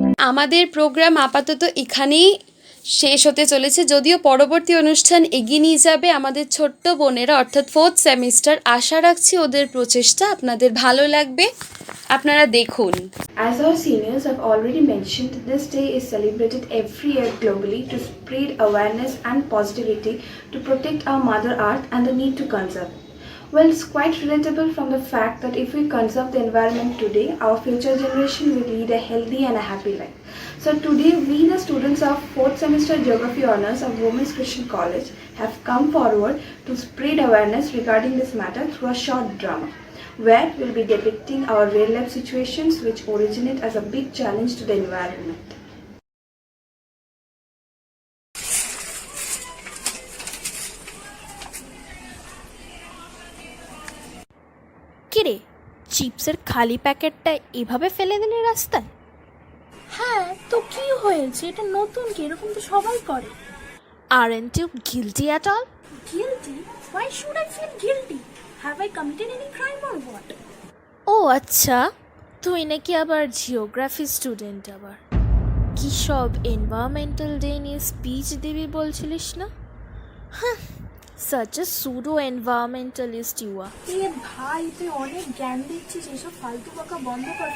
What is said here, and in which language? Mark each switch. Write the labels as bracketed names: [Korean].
[Bangla] আমাদের প্রোগ্রাম আপাতত এখানেই শেষ হতে চলেছে, যদিও পরবর্তী অনুষ্ঠান এগিয়ে নিয়ে যাবে আমাদের ছোট্ট বোনেরা, অর্থাৎ 4th সেমিস্টার। আশা রাখছি ওদের প্রচেষ্টা আপনাদের ভালো লাগবে, আপনারা দেখুন। [English] As our seniors have already mentioned, this day is celebrated every year globally to spread awareness and positivity to protect our Mother Earth and the need to conserve. Well, it's quite relatable from the fact that if we conserve the environment today, our future generation will lead a healthy and a happy life. So today, we the students of 4th semester Geography Honours of Women's Christian College have come forward to spread awareness regarding this matter through a short drama, where we'll be depicting our real-life situations which originate as a big challenge to the environment. [Bangla] কিরে, চিপসের খালি প্যাকেটটা এভাবে ফেলে দিলি রাস্তায়? হ্যাঁ, তো কি হয়েছে? এটা নতুন কি? এরকম তো সবাই করে। [English] Aren't you guilty at all? Guilty? Why should I feel guilty? Have I committed any crime or what? [Bangla] ও আচ্ছা, তুই নাকি আবার জিওগ্রাফি স্টুডেন্ট। আবার কি সব এনভায়রনমেন্টাল ডে নিয়ে স্পিচ দিবি বলছিলিস না? [English] হ্যাঁ, such a pseudo environmentalist you are. [Bangla] এ ভাই, তুই অনেক জ্ঞান দিচ্ছিস, এসব ফালতু বকা বন্ধ কর।